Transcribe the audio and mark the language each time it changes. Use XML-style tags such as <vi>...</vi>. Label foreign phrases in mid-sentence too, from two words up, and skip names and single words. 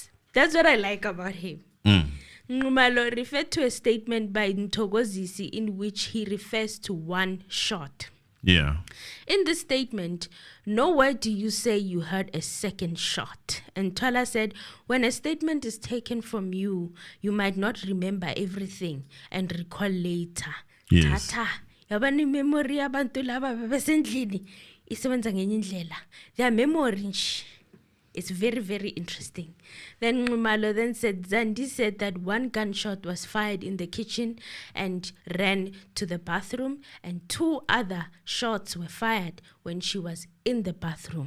<en>That's what I like about him. Nxumalo referred to a statement by Mthokozisi in which he refers to one shot. Yeah. In this statement, nowhere do you say you heard a second shot. And Twala said, when a statement is taken from you, you might not remember everything and recall later. Yes.</en> <zu>Tata, yabani memory abantu laba besendlini isebenza ngenye indlela.</zu> <en>Their memory nje. It's very, very interesting. Then Nxumalo then said, Zandi said that one gunshot was fired in the kitchen and ran to the bathroom, and two other shots were fired when she was in the bathroom.</en>